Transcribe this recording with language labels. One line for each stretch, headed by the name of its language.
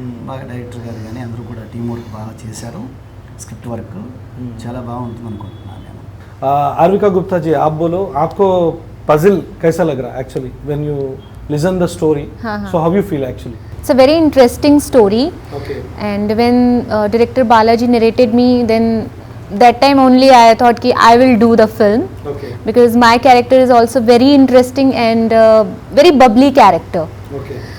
Telugu: బాగా డైరెక్టర్ గారు కానీ అందరూ కూడా టీం వర్క్ బాగా చేశారు. స్క్రిప్ట్ వర్క్ చాలా బాగుంటుంది అనుకుంటున్నాను నేను.
Hindi: आर्विका गुप्ता जी, आप बोलो, आपको पजल कैसा लग रहा है
English: Actually when you listen the story? So how you feel actually? It's a very interesting story. Okay. And when director Balaji narrated me, then that time only I thought ki I will do the film. Okay. Because my character is also very interesting and very bubbly character. Okay.